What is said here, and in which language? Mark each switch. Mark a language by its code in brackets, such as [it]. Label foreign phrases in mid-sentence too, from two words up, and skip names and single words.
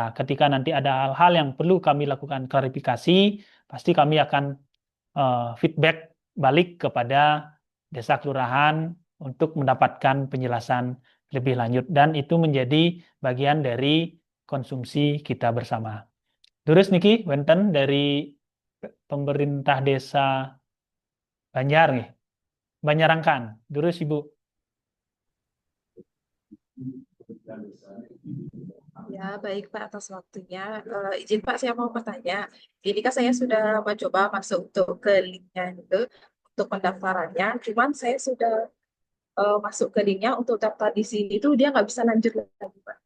[id] Ketika nanti ada hal-hal yang perlu kami lakukan klarifikasi, pasti kami akan feedback balik kepada desa kelurahan untuk mendapatkan penjelasan lebih lanjut. Dan itu menjadi bagian dari konsumsi kita bersama. Terus [ban] Niki, Wenten [id] dari pemerintah desa Banjar nih. Banjarangkan. Terus Ibu. Ya, baik Pak atas waktunya. Izin Pak, saya mau bertanya. Ini kan saya sudah mencoba masuk untuk ke linknya itu untuk pendaftarannya. Cuman saya sudah masuk ke linknya untuk daftar di sini itu dia nggak bisa lanjut lagi Pak.